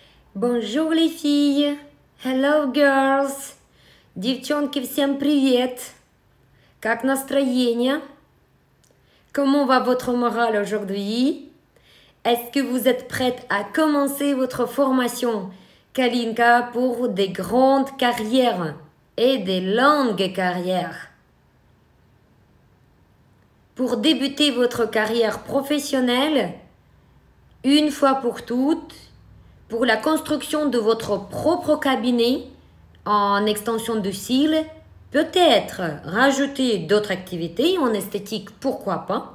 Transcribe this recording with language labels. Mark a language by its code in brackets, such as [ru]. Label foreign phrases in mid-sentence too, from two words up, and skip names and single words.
[fr] Bonjour les filles, [en] hello girls, [ru] девчонки, всем привет, как настроение? [fr] Comment va votre morale aujourd'hui? Est-ce que vous êtes prêtes à commencer votre formation Kalinka pour des grandes carrières et des longues carrières? Pour débuter votre carrière professionnelle, une fois pour toutes, pour la construction de votre propre cabinet en extension de cils, peut-être rajouter d'autres activités en esthétique, pourquoi pas.